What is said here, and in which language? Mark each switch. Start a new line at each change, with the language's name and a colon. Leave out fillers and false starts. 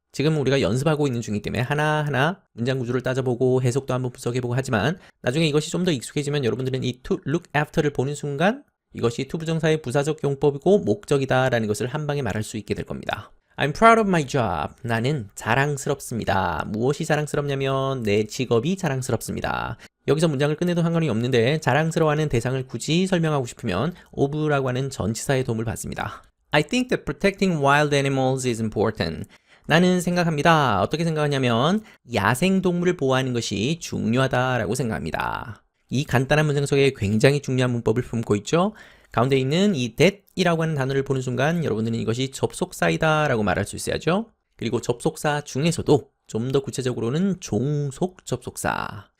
Korean: 지금 우리가 연습하고 있는 중이기 때문에 하나하나 문장 구조를 따져보고 해석도 한번 분석해보고 하지만 나중에 이것이 좀 더 익숙해지면 여러분들은 이 to look after를 보는 순간 이것이 투부정사의 부사적 용법이고 목적이다 라는 것을 한 방에 말할 수 있게 될 겁니다.
English: I'm proud of my job.
Korean: 나는 자랑스럽습니다. 무엇이 자랑스럽냐면 내 직업이 자랑스럽습니다. 여기서 문장을 끝내도 상관이 없는데 자랑스러워하는 대상을 굳이 설명하고 싶으면 of라고 하는 전치사의 도움을 받습니다.
English: I think that protecting wild animals is important.
Korean: 나는 생각합니다. 어떻게 생각하냐면 야생동물을 보호하는 것이 중요하다라고 생각합니다. 이 간단한 문장 속에 굉장히 중요한 문법을 품고 있죠. 가운데 있는 이 that이라고 하는 단어를 보는 순간 여러분들은 이것이 접속사이다 라고 말할 수 있어야죠. 그리고 접속사 중에서도 좀 더 구체적으로는 종속 접속사.